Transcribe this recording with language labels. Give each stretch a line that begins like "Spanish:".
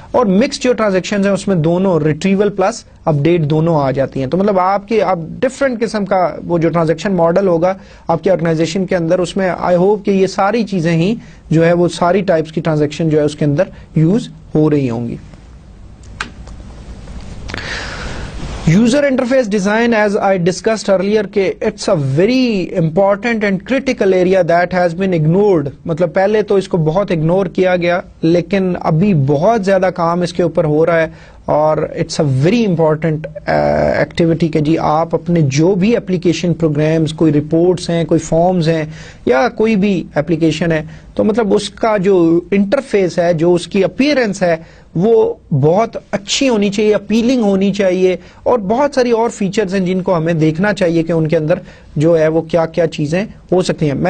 Urdu: اور مکس جو ٹرانزیکشنز ہیں اس میں دونوں ریٹریول پلس اپڈیٹ دونوں آ جاتی ہیں. تو مطلب آپ کی اب ڈفرینٹ قسم کا وہ جو ٹرانزیکشن ماڈل ہوگا آپ کی آرگنائزیشن کے اندر, اس میں آئی ہوپ کہ یہ ساری چیزیں ہی جو ہے وہ ساری ٹائپس کی ٹرانزیکشن جو ہے اس کے اندر یوز ہو رہی ہوں گی.
English: User interface design, as I discussed earlier, کہ it's a very important and critical area that has been ignored.
Urdu: مطلب پہلے تو اس کو بہت اگنور کیا گیا لیکن ابھی بہت زیادہ کام اس کے اوپر ہو رہا ہے, اور
English: it's a very important activity
Urdu: کہ جی آپ اپنے جو بھی اپلیکیشن پروگرامز, کوئی رپورٹس ہیں, کوئی فارمز ہیں, یا کوئی بھی اپلیکیشن ہے, تو مطلب اس کا جو انٹرفیس ہے, جو اس کی اپیرنس ہے وہ بہت اچھی ہونی چاہیے, اپیلنگ ہونی چاہیے, اور بہت ساری اور فیچرز ہیں جن کو ہمیں دیکھنا چاہیے کہ ان کے اندر جو ہے وہ کیا کیا چیزیں ہو سکتی ہیں.